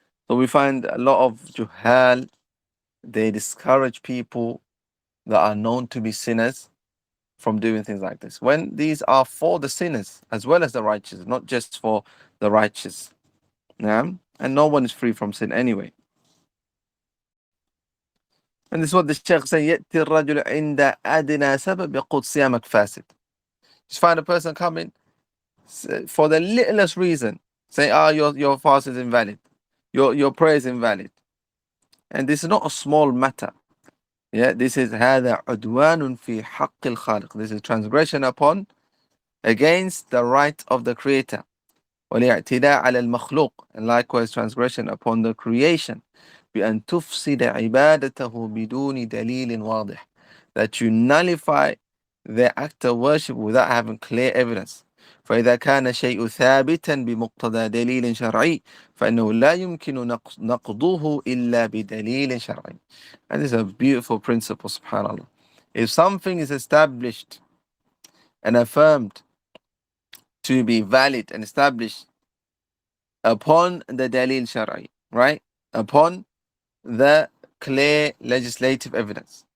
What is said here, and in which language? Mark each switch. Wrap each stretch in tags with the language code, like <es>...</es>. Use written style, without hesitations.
<en>So we find a lot of juhal, they discourage people that are known to be sinners from doing things like this, when these are for the sinners as well as the righteous, not just for the righteous. Yeah? And no one is free from sin anyway. And this is what the Shaykh saying, يَأْتِ الرَّجُلُ عِنْدَ أَدْنَى سَبَبْ يَقُولُ صِيَامَكَ فَاسِدٌ. Just find a person coming for the littlest reason, say, your fast is invalid, your prayer is invalid. And this is not a small matter.</en> <ar>Yeah, this is هذا عدوان في حق الخالق.</ar> <en>This is transgression upon, against the right of the Creator. والاعتداء على المخلوق, and likewise transgression upon the creation. بأن تفسد عبادته بدون دليل واضح, that you nullify the act of worship without having clear evidence.</en> <ar>فإذا كان شيء ثابتا بمقتضى دليل شرعي فإنه لا يمكن نقضه إلا بدليل شرعي.</ar> <en>And this is a beautiful principle, subhanAllah. If something is established and affirmed to be valid and established upon the dalil shari, right? Upon the clear legislative evidence.</en>